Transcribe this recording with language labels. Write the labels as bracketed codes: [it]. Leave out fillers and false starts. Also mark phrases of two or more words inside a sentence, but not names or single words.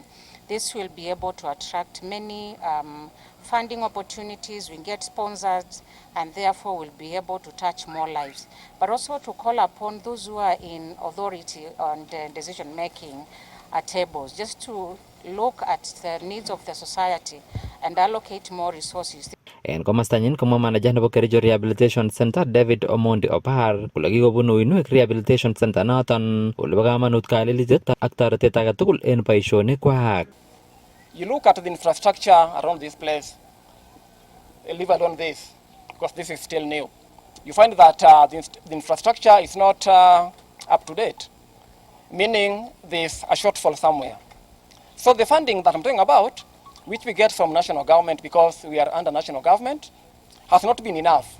[en] This will be able to attract many funding opportunities, we get sponsors, and therefore will be able to touch more lives. But also to call upon those who are in authority on the decision making tables, just to look at the needs of the society and allocate more resources. [kln] En komastanyin komwa manager nebo Kericho Rehabilitation Center David Omondi Opar kole kikobun uinwek Rehabilitation Center noton ole bo kamanut kalelitet ak toretet age tugul en boisionikwak. [en] You look at the infrastructure around this place, leave alone this, because this is still new. You find that the infrastructure is not up to date, meaning there's a shortfall somewhere. So the funding that I'm talking about, which we get from national government because we are under national government, has not been enough.